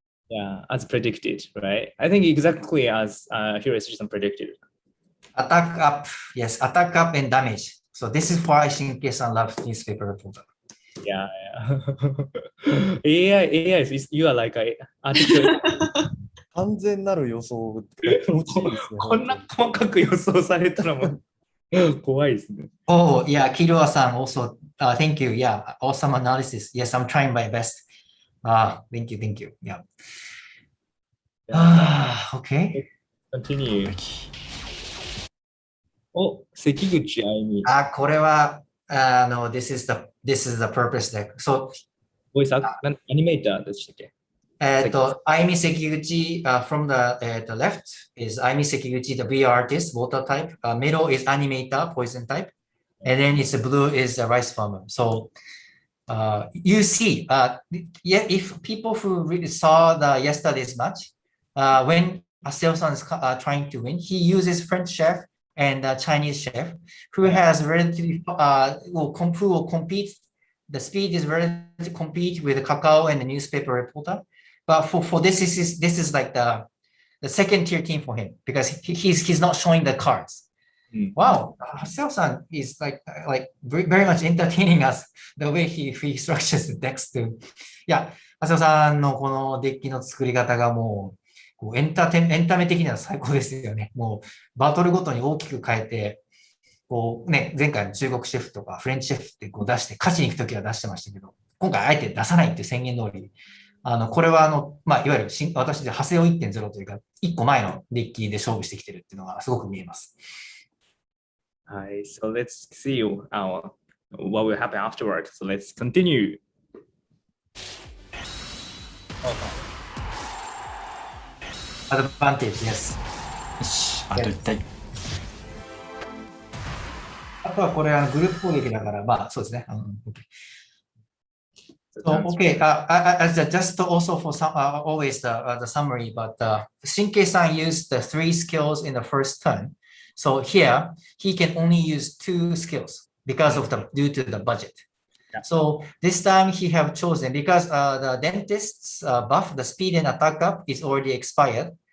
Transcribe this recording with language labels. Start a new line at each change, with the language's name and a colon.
English: Yeah, as predicted, right? I think exactly as Hiroshi-san predicted. Attack up, yes, attack up and damage. So this is why Shinke-san loves newspaper reporter. Yeah, yeah. AI is you are like a article.
Japanese: 完全なる予想が気持ちいいですね。こんな細かく予想されたらもう怖いですね。
English: Oh, yeah, Kirua-san also, thank you. Yeah, awesome analysis. Yes, I'm trying my best. Thank you. Yeah. Okay. Continue.
Japanese: お、関口あゆみ。これは、
English: no, this is the purpose deck. So,
Japanese: ボイスアニメーターでしたっけ
English: Aimi Sekiguchi from the left is Aimi Sekiguchi, the VR artist, water type. Middle is animator, poison type. And then it's the blue is the rice farmer. So you see, yeah, if people who really saw the yesterday's match, when Aseo-san is trying to win, he uses French chef and Chinese chef who has relatively who will compete. The speed is relatively compete with the Kakao and the newspaper reporter. But for this is like the second tier team for him because he's not showing the cards. Wow, Haseo-san is like very much entertaining us the way he structures the decks too.
Japanese: いや、Haseo-sanのこのデッキの作り方がもうこうエンタメ的には最高ですよね。もうバトルごとに大きく変えて、こうね、前回の中国シェフとかフレンチシェフってこう出して勝ちに行くときは出してましたけど、今回あえて出さないっていう宣言通り、これはいわゆる私で派生を 1.0 というか、1個前のデッキで勝負してきてるっていうのがすごく見えます。はい、
English: so let's see what will happen afterwards. So let's continue. Advantage, yes.
Japanese: よし、あと1体。あとはこれグループ攻撃だから、まあそうですね。
English: So, okay, just also for some, always the summary, but Shinke-san used the 3 skills in the first turn. So here, he can only use 2 skills due to the budget. Yeah. So this time he have chosen, because the dentist's buff, the speed and attack up is already expired.